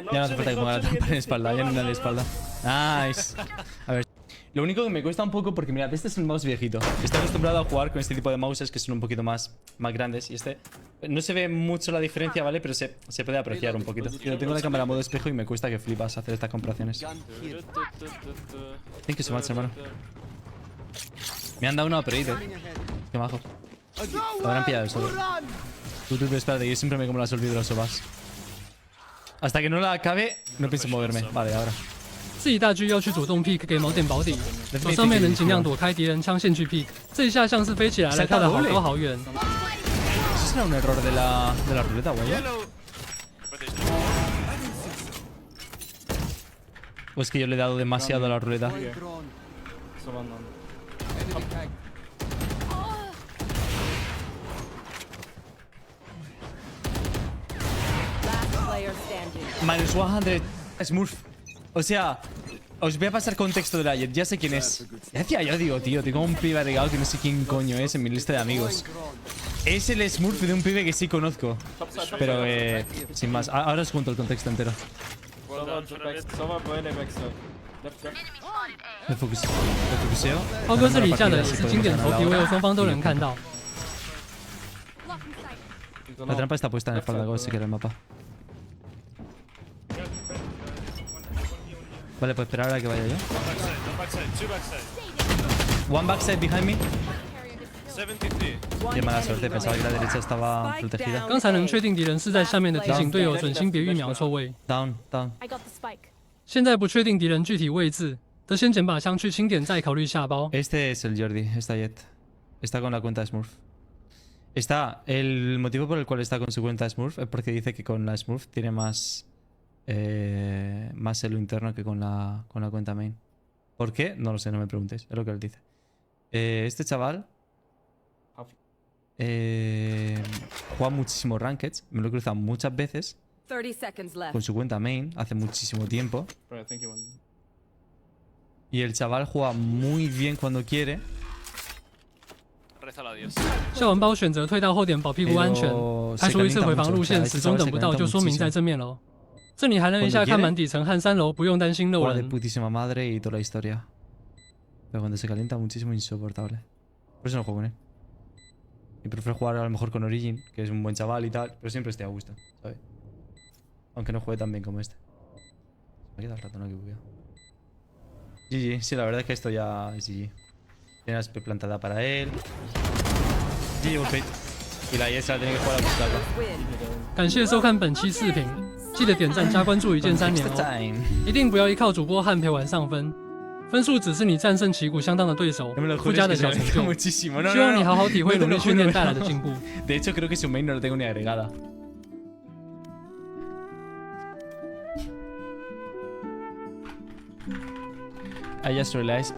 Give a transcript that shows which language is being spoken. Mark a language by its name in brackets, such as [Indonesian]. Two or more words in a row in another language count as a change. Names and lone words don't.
[Spanish] Ya no hace falta que ponga la trampa en la espalda, ya no en la espalda. Nice. A ver. Lo único que me cuesta un poco, porque mirad, este es un mouse viejito. Estoy acostumbrado a jugar con este tipo de mouses que son un poquito más grandes. Y este no se ve mucho la diferencia, ¿vale? Pero se puede apreciar un poquito. Yo tengo la cámara en modo espejo y me cuesta que flipas hacer estas comparaciones. [English] Thank you so much, [Spanish] hermano. Me han dado una upgrade, Qué majo. Lo habrán pillado el solo. Tú, espérate, yo siempre me como las olvido los sobas. Hasta que no la acabe, no pienso moverme. Vale, ahora. [Chinese] 自己大狙要去主动 pick 给锚点保底，手上面能尽量躲开敌人枪线去 pick。这一下像是飞起来了，跳得好高好远。 [Spanish] ¿Eso será un error de la ruleta, güey? ¿O es que yo le he dado demasiado a la ruleta? [English] Someone on. enemy tag. Last player standing. Minus 100 Smurf. [Spanish] O sea, os voy a pasar contexto de la Jet. Ya sé quién es. Ya decía yo, digo, tío, tengo un pibe agregado que no sé quién coño es en mi lista de amigos. Es el Smurf de un pibe que sí conozco. Pero, sin más. Ahora os cuento el contexto entero. [English] Well done for a bit. Someone puede backside. Left. [Spanish] Me focuseo. [Chinese] 浩哥这里架的也是经典头皮，唯有双方都能看到。 [English] Blocking sight. [Spanish] La trampa está puesta en el espalda, si quiere el mapa. Vale, pues esperar a que vaya yo. [English] Two backside. One backside behind me. 73. [Spanish] Qué mala suerte, pensaba que la derecha estaba protegida. [Chinese] 刚才能确定敌人是在下面的，提醒队友准心别预瞄错位。 [English] Down. I got the spike. [Chinese] 现在不确定敌人具体位置， 则先捡把枪去清点，再考虑下包。 [Spanish] Este es el Jordi, está Jet. Está con la cuenta Smurf. El motivo por el cual está con su cuenta Smurf es porque dice que con la Smurf tiene más elo interno que con la cuenta main. ¿Por qué? No lo sé, no me preguntéis. Es lo que él dice. Este chaval juega muchísimo Rankeds. Me lo he cruzado muchas veces [English] 30 seconds left. [Spanish] con su cuenta main hace muchísimo tiempo. [English] Bro, I think you won. [Spanish] Y el chaval juega muy bien cuando quiere. Rézalo a Dios. [Chinese] 校完包选择退到后点保屁股安全，开出一次回防路线，始终等不到，就说明在正面喽。这里还能一下看满底层和3楼，不用担心漏 [Spanish] Juega de [Chinese] 人。 [Spanish] putísima madre y toda la historia. Pero cuando se calienta muchísimo, insoportable. Por eso no juego con él. Y prefiero jugar a lo mejor con Origin, que es un buen chaval y tal, pero siempre esté a gusto, ¿sabes? Aunque no juegue tan bien como este. Me queda el ratón aquí, cuidado. GG, sí, la verdad es que esto ya es GG. Tiene la SP plantada para él. GG, Wolfate. Y la IS la tiene que jugar a buscarlo. [English] Win. [Chinese] 感谢收看本期视频，记得点赞加关注，一键3连 [English] Extra [Chinese] 哦！ [English] time. [Chinese] 一定不要依靠主播汉陪玩上分，分数只是你战胜旗鼓相当的对手 [Spanish] No me lo [Chinese] 附 [Spanish] jures [Chinese] 加 [Spanish] que [Chinese] 的 [Spanish] se [Chinese] 小 [Spanish] me [Chinese] 成 [Spanish] olvida [Chinese] 就。 [Spanish] muchísimo. No, [Chinese] 希望 [Spanish] no, [Chinese] 你 [Spanish] no. [Chinese] 好好体会 [Spanish] No te [Chinese] 努力 [Spanish] lo [Chinese] 训 [Spanish] juro, [Chinese] 练 [Spanish] no. [Chinese] 带来的进步。 [Spanish] De hecho, creo que su main no lo tengo ni agregada. [English] I just realized